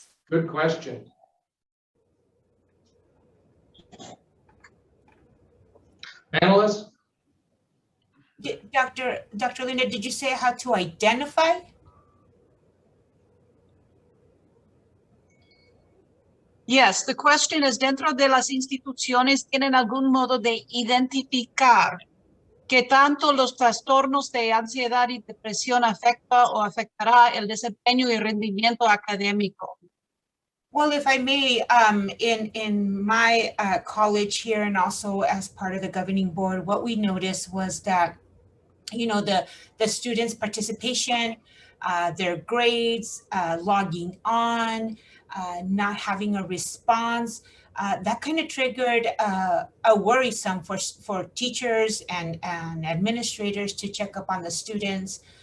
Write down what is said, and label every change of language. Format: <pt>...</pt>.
<en>Good question. Panelists? Dr. Linda, did you say how to identify? Yes, the question is,</en> <es>dentro de las instituciones tienen algún modo de identificar qué tanto los trastornos de ansiedad y depresión afecta o afectará el desempeño y rendimiento académico.</es> <en>Well, if I may, in my college here, and also as part of the governing board, what we noticed was that, the students' participation, their grades, logging on, not having a response, that kind of triggered a worrisome for teachers and administrators to check up on the students.</en>